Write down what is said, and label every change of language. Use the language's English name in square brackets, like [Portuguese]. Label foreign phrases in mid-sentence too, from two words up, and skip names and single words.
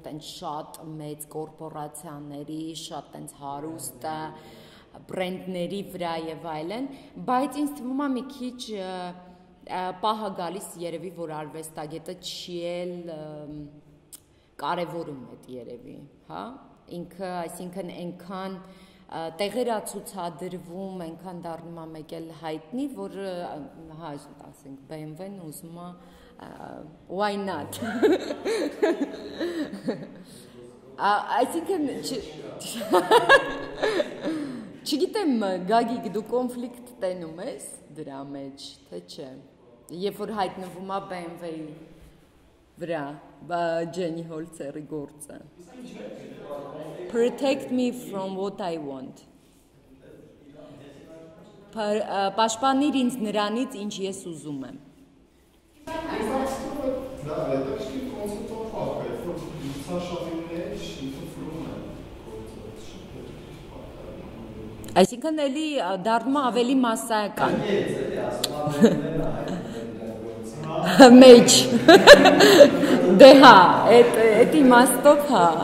[Armenian] տենց շատ մեծ կորպորացիաների, շատ տենց հարուստ բրենդների վրա եւ այլն, բայց ինձ թվում է մի քիչ պահը գալիս երևի, որ արվեստագետը չի էլ կարևորում այդ երևի, հա, ինքը, այսինքն այնքան տեղեր է ցուցադրվում, այնքան դառնում է մեկ էլ հայտնի, որ հա, ասենք BMW-ն ուզում է [English] why not։ [Armenian] Այսինքն չգիտեմ, Գագիկ, դու կոնֆլիկտ տենում ես դրա մեջ, թե չէ։ Երբ որ հայտնվում է BMW-ի վրա, Ջենի Հոլցերի գործը։ [English] Protect me from what I want։ [Armenian] Պաշտպանիր ինձ նրանից, ինչ ես ուզում եմ։ Այսինքն էլի դառնում է ավելի մասսայական։ Մեջ։ Դե հա, այդ իմաստով հա։